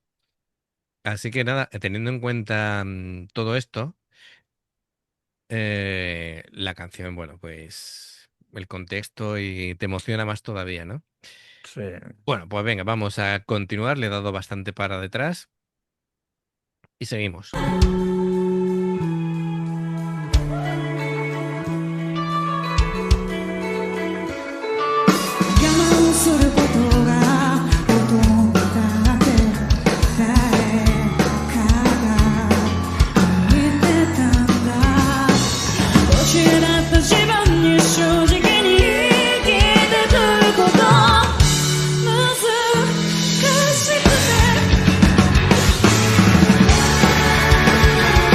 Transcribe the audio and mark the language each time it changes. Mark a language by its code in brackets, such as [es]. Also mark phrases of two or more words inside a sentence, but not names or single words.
[es] Así que nada, teniendo en cuenta todo esto, la canción, bueno, pues el contexto y te emociona más todavía, ¿no? Sí. Bueno, pues venga, vamos a continuar. Le he dado bastante para detrás y seguimos. [ja] 我慢することがほとんどだって誰かが言ってたんだ失った自分に正直に生きてくること難しくて